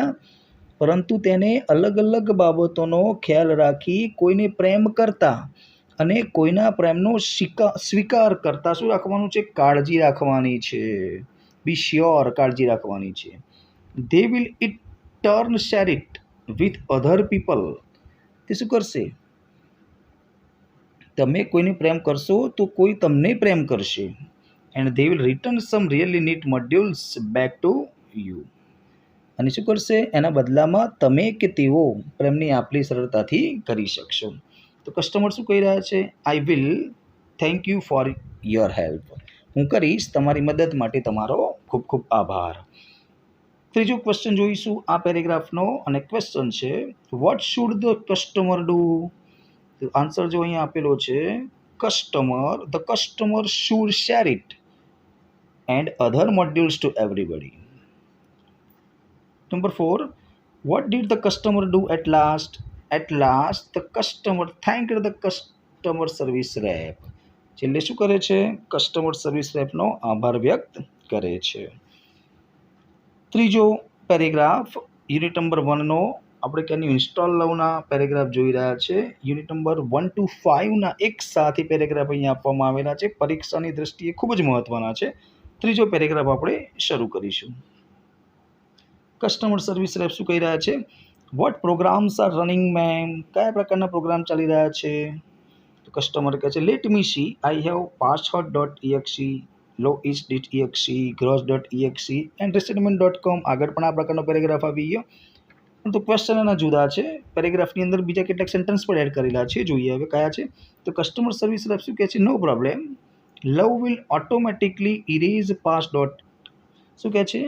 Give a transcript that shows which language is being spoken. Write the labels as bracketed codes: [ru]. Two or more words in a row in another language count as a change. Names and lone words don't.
[gu] પરંતુ તેને અલગ અલગ બાબતોનો ખ્યાલ રાખી કોઈને પ્રેમ કરતા અને કોઈના પ્રેમનો સ્વીકાર કરતા શું રાખવાનું છે? કાળજી રાખવાની છે. [en] be sure, [gu] કાળજી રાખવાની છે. [en] they will it turn share it with other people. [gu] તે શું કરશે? તમે કોઈને પ્રેમ કરશો તો કોઈ તમને પ્રેમ કરશે. [en] એન્ડ they will return some really neat modules back to you. [gu] અને શું કરશે? એના બદલામાં તમે કે તેઓ પ્રેમની આપલી સરળતાથી કરી શકશો. તો કસ્ટમર શું કહી રહ્યા છે? [en] I will thank you for your help. [gu] હું કરીશ તમારી મદદ માટે તમારો ખૂબ ખૂબ આભાર. ત્રીજો ક્વેશ્ચન જોઈશું આ પેરેગ્રાફનો, અને ક્વેશ્ચન છે [en] what should the customer do? [gu] આન્સર જો અહીંયા આપેલો છે, [en] the customer should share it and other modules to everybody. Number 4, what did the customer do at last? At last, the customer thanked the customer service rep. [gu] છેલ્લે શું કરે છે? [en] customer service [gu] રેપનો આભાર વ્યક્ત કરે છે. ત્રીજો પેરેગ્રાફ [en] unit number [gu] 1નો, આપણે ક્યાંની ઇન્સ્ટોલ લવના પેરેગ્રાફ જોઈ રહ્યા છે. [en] unit number [gu] 1 to 5ના એક સાથે પેરેગ્રાફ અહીંયા આપવામાં આવેલા છે. પરીક્ષાની દ્રષ્ટિએ ખૂબ જ મહત્વના છે. ત્રીજો પેરેગ્રાફ આપણે શરૂ કરીશું. [en] customer service rep [gu] શું કહી રહ્યા છે? [en] what programs are running ma'am? [gu] કયા પ્રકારના પ્રોગ્રામ ચાલી રહ્યા છે? તો કસ્ટમર કહે છે [en] let me see, I have [gu] password.exe, lowis.exe, gross.exe એન્ડ resettlement.com. આગળ પણ આ પ્રકારનો પેરેગ્રાફ આવી ગયો, પરંતુ ક્વેશ્ચન એના જુદા છે. પેરેગ્રાફની અંદર બીજા કેટલાક સેન્ટેન્સ પણ એડ કરેલા છે. જોઈએ હવે કયા છે. તો [en] customer service rep [gu] શું કહે છે? [en] no problem, love will automatically erase pass dot. [gu] શું કહે છે?